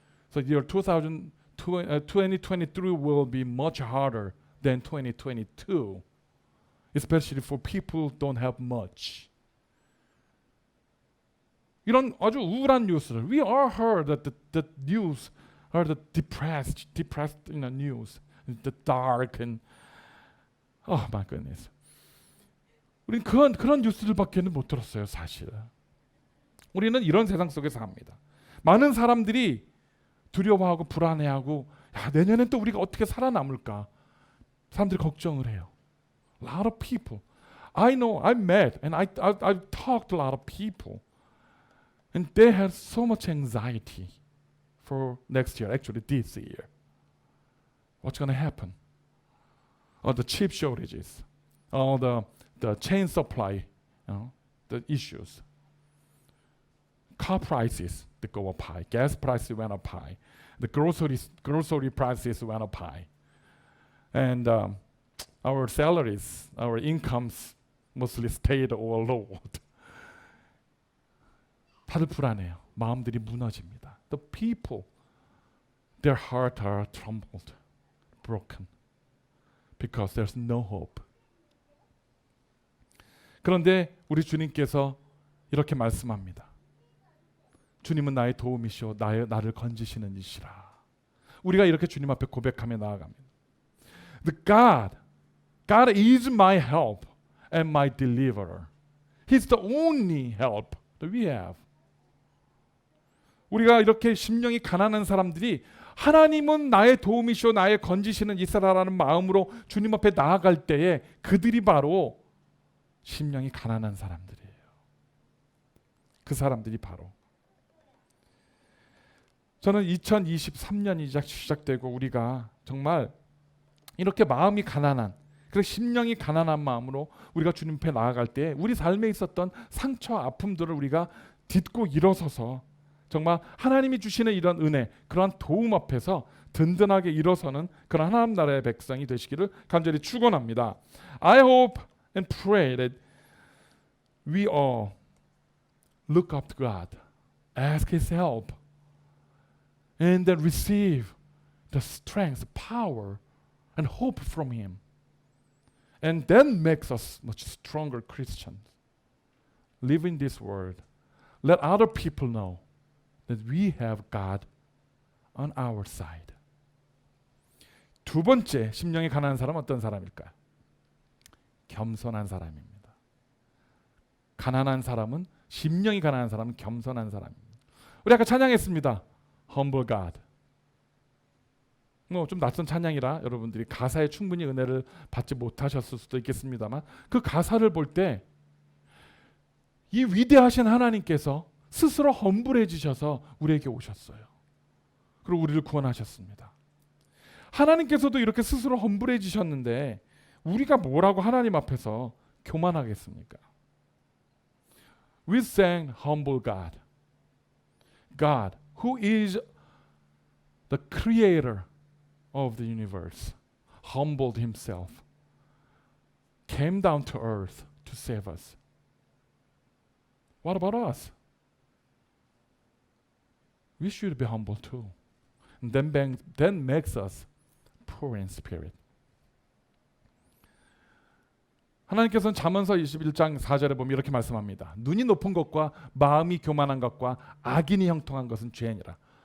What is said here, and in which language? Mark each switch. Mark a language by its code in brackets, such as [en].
[en] So year 2023 will be much harder than 2022, especially for people who don't have much. [ko] 이런 아주 우울한 뉴스를 [en] we all heard that the news are the depressed news, the dark and oh my goodness. [ko] 우리는 그런 뉴스들밖에는 못 들었어요, 사실. 우리는 이런 세상 속에서 삽니다. 많은 사람들이 두려워하고 불안해하고 야, 내년엔 또 우리가 어떻게 살아남을까? 사람들이 걱정을 해요. [en] A lot of people. I know, I met and I've talked to a lot of people. And they have so much anxiety for next year, actually this year. What's going to happen? The chip shortages, the chain supply, the issues. Car prices that go up high, gas prices went up high, the grocery prices went up high, and our salaries, our incomes mostly stayed or low. [ko] 다들 불안해요. 마음들이 무너집니다. [en] The people, their hearts are troubled, broken, because there's no hope. [ko] 그런데 우리 주님께서 이렇게 말씀합니다. 주님은 나의 도움이시오, 나를 건지시는 이시라. 우리가 이렇게 주님 앞에 고백하며 나아갑니다. [en] The God is my help and my deliverer. He's the only help that we have. [ko] 우리가 이렇게 심령이 가난한 사람들이 하나님은 나의 도움이시오, 나의 건지시는 이스라라는 마음으로 주님 앞에 나아갈 때에 그들이 바로 심령이 가난한 사람들이에요. 그 사람들이 바로 저는 2023년이 시작되고 우리가 정말 이렇게 마음이 가난한 그리고 심령이 가난한 마음으로 우리가 주님 앞에 나아갈 때 우리 삶에 있었던 상처 아픔들을 우리가 딛고 일어서서 정말 하나님이 주시는 이런 은혜, 그러한 도움 앞에서 든든하게 일어서는 그런 하나님 나라의 백성이 되시기를 간절히 축원합니다. [en] I hope and pray that we all look up to God, ask His help, and then receive the strength, power, and hope from Him. And then makes us much stronger Christians. Live in this world. Let other people know that we have God on our side. [ko] 두 번째, 심령이 가난한 사람은 어떤 사람일까요? 겸손한 사람입니다. 가난한 사람은, 심령이 가난한 사람은 겸손한 사람입니다. 우리 아까 찬양했습니다. [en] Humble God. [ko] 좀 낯선 찬양이라 여러분들이 가사에 충분히 은혜를 받지 못하셨을 수도 있겠습니다만 그 가사를 볼 때 이 위대하신 하나님께서 스스로 험불해지셔서 우리에게 오셨어요. 그리고 우리를 구원하셨습니다. 하나님께서도 이렇게 스스로 험불해지셨는데 우리가 뭐라고 하나님 앞에서 교만하겠습니까? [en] We sang humble God. God, who is the creator of the universe, humbled himself, came down to earth to save us. What about us? We should be humble too. And then makes us poor in spirit. [ko] 하나님께서는 잠언서 21장 4절에 보면 이렇게 말씀합니다. 눈이 높은 것과 마음이 교만한 것과 악인이 형통한 것은 죄니라.